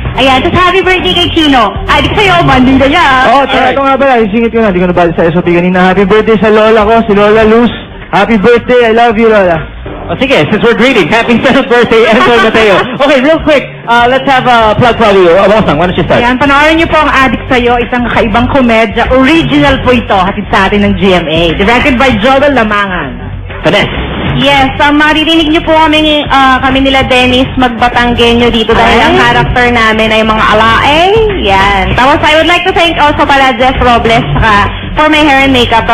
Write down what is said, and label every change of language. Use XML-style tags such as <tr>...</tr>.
<tl>Ayan, tapos happy birthday kay Chino. Adik sa'yo, banding ka niya. Oo, ito nga pala, isingit ko na, hindi ko nabali sa SOP kanina. Happy birthday sa lola ko, si Lola Luz.</tl> <en>Happy birthday, I love you, Lola. O sige, since we're greeting, happy 7th birthday, Enzo Mateo. Okay, real quick, let's have a plug for you. Bosang, why don't you start?</en> <tl>Ayan, panoorin niyo po ang Adik Sa'yo, isang kakaibang komedya. Original po ito, hatid sa atin ng GMA.</tl> <en>Directed by Joel Lamangan. Vanessa.</en> <tl>Yes, maririnig niyo po kami nila Dennis Magbatanggenyo dito dahil ang character namin ay mga alae. Yan.</tl> <en>Tapos I would like to thank also pala Jeff Robles for my hair and makeup.</en>